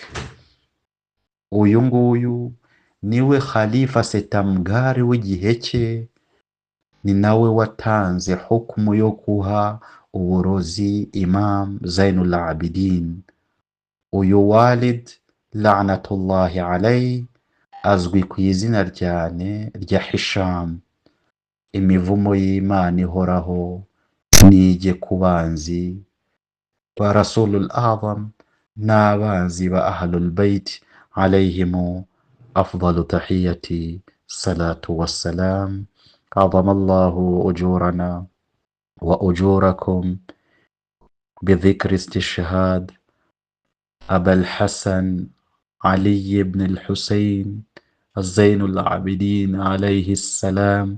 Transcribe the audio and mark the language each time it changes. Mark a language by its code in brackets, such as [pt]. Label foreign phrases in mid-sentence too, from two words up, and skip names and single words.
[rw] Uyu nguyu niwe Khalifa Setamgari w'igihe cye, ni nawe watanze hukumu yo kuha uburozi Imam Zainul Abidin. Uyu Walid [ar] لعنة الله عليه [rw] azwi ku izina rya Hisham. Imivumo y'Imana ihoraho nijye ku banzi ba Rasulul Azam n'abanzi ba Ahlul Bayt [ar] عليهم أفضل التحيات الصلاة والسلام. عظم الله أجورنا وأجوركم بذكر استشهاد أبا الحسن علي بن الحسين الزين العابدين عليه السلام.